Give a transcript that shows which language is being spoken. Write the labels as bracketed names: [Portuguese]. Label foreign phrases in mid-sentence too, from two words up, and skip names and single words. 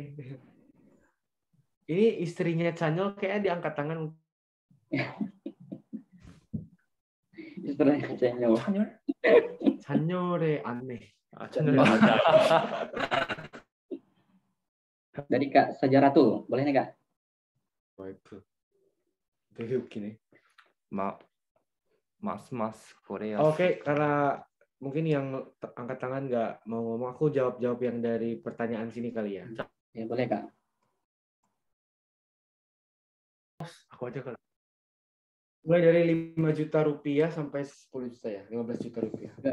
[Indonesian] Ini istrinya Chanyol kayaknya diangkat tangan. Istrinya Chanyol. Chanyol의 aneh. Dari Kak Sajaratul, boleh nih Kak? [Korean] 와이프. 되게 웃기네. [Indonesian] mas Korea. Oke, karena mungkin yang angkat tangan nggak mau ngomong, aku jawab yang dari pertanyaan sini kali ya. Ya boleh Kak. Aku aja kali. Mulai dari 5 juta rupiah sampai 10 juta ya, 15 juta rupiah.